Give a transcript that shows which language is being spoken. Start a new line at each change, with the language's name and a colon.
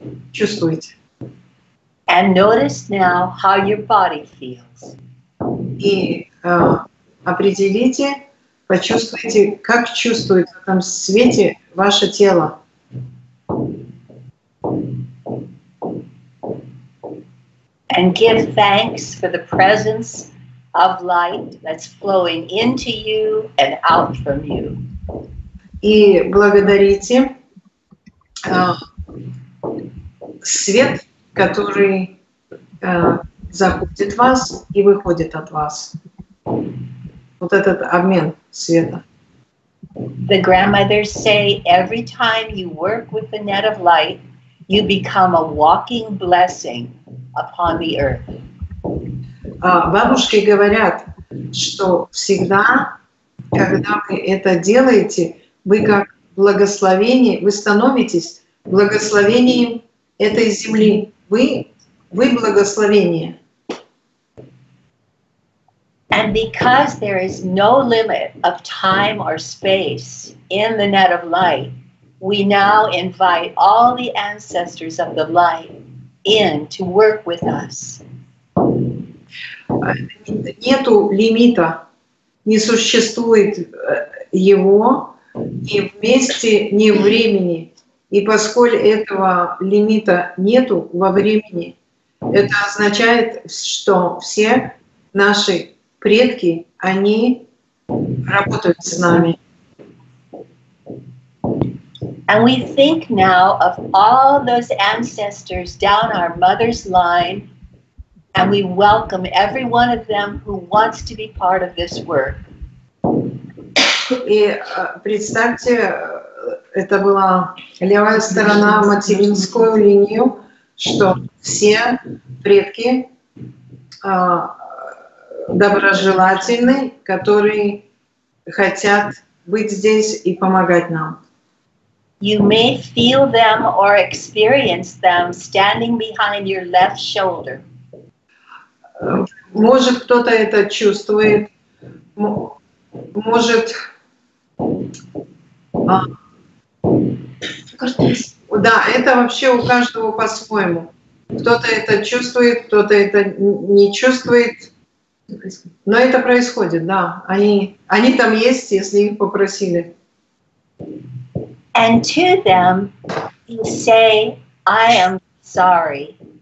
Russian: Чувствуете.
English: And notice now how your body feels.
Russian: И определите, почувствуйте, как чувствует в этом свете ваше тело.
English: And give thanks for the presence of light that's flowing into you and out from you.
Russian: И благодарите свет, который заходит в вас и выходит от вас. Вот этот обмен света.
English: The grandmothers say every time you work with the net of light, you become a walking blessing upon the earth.
Russian: Бабушки говорят, что всегда, когда вы это делаете, вы как благословение, вы становитесь благословением этой земли. Вы благословение.
English: And because there is no limit of time or space in the net of light, we now invite all the ancestors of the light in to work with us.
Russian: Нету лимита, не существует его ни в месте, ни в времени. И поскольку этого лимита нету во времени, это означает, что все наши предки, они работают с нами.
English: And we think now of all those ancestors down our mother's line, and we welcome every one of them who wants to be part of this work.
Russian: И представьте, это была левая сторона, материнскую линию, что все предки доброжелательны, которые хотят быть здесь и помогать нам.
English: You may feel them or experience them standing behind your left shoulder.
Russian: Может, кто-то это чувствует, может, да, это вообще у каждого по-своему. Кто-то это чувствует, кто-то это не чувствует, но это происходит, да. Они там есть, если их попросили.
English: And to them, you say, I am sorry.